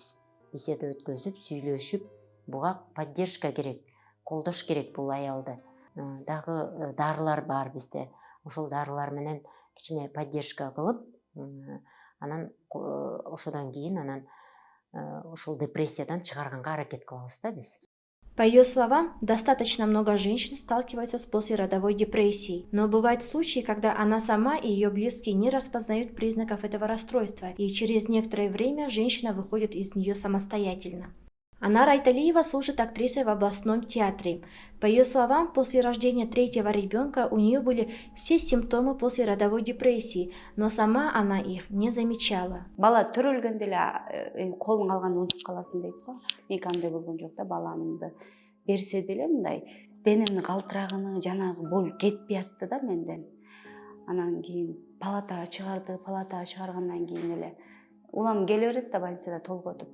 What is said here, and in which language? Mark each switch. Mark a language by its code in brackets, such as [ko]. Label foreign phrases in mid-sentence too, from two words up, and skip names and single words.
[ky] Беседа өткөзүп, сүйлөшүп, буга поддержка керек, колдош керек бул аялды. Дагы дарылар бар бизде. Ошол дарылар менен кичине поддержка кылып, анан ошодон кийин анан ошол депрессиядан чыгарганга аракет кылабыз да биз. [ru] По ее словам, достаточно много женщин сталкиваются с послеродовой депрессией, но бывают случаи, когда она сама и ее близкие не распознают признаков этого расстройства, и через некоторое время женщина выходит из нее самостоятельно. Анара Айталиева служит актрисой в областном театре. По ее словам, после рождения третьего ребенка у нее были все симптомы послеродовой депрессии, но сама она их не замечала. [ky] Бала төрөлгөндө эле колун алганды унутуп каласың дейт го. Меники андай болгон жок да, баламды берсе деле мындай денемдин калтырагыны жанагы болуп кетпей атты да менден. Анан кийин палатага чыгарды, палатага чыгаргандан кийин эле улам келе берет да больницада толготуп.